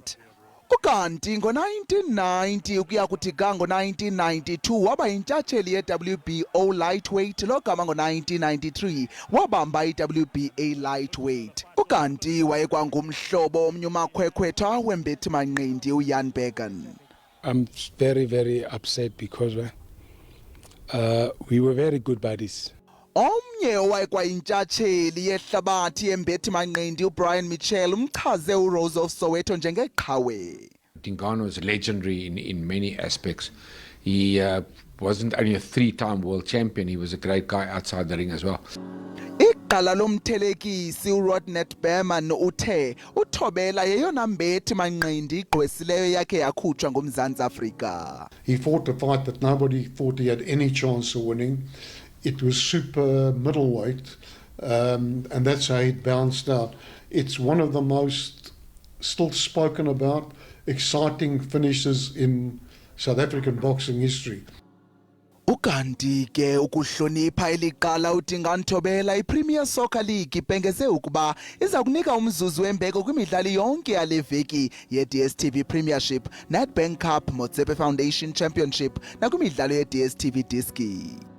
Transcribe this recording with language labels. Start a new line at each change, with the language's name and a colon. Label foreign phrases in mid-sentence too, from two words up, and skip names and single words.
Xhosa: Ukanti ngo-1990 ukuya kuthi ngo-1992 waba yintshatsheli ye-WBO lightweight logama ngo-1993 wabamba i-WBA lightweight. Ukanti wayekwangumhlobo omnye umakhwekhwetha wembethi manqindi uJan Bergen.
English: I'm very upset because we were very good buddies.
Xhosa: Omnye owayekwayintshatsheli yehlabathi yembethi manqindi uBrian Mitchell umchaze uRose of Soweto njengeqhawe.
English: Dingani was legendary in many aspects. He wasn't only a 3-time world champion, he was a great guy outside the ring as well.
Xhosa: Iqala lomthelekisi uRodnett Berman uthe uThobela yeyona mbethi manqindi igqwesileyo yakhe yakhutshwa ngumZantsi Afrika.
English: He fought a fight that nobody thought he had any chance of winning. It was super middleweight, and that's how it bounced out. It's one of the most still spoken about, exciting finishes in South African boxing history.
Xhosa: Ukanti ke ukuhlonipha eliqala uDingani Thobela iPremier Soccer League ibhengeze ukuba iza kunika umzuzu wembeko kwimidlalo yonke yale veki ye-DStv Premiership, Nedbank Cup, Motsepe Foundation Championship nakwimidlalo ye-DStv Diski.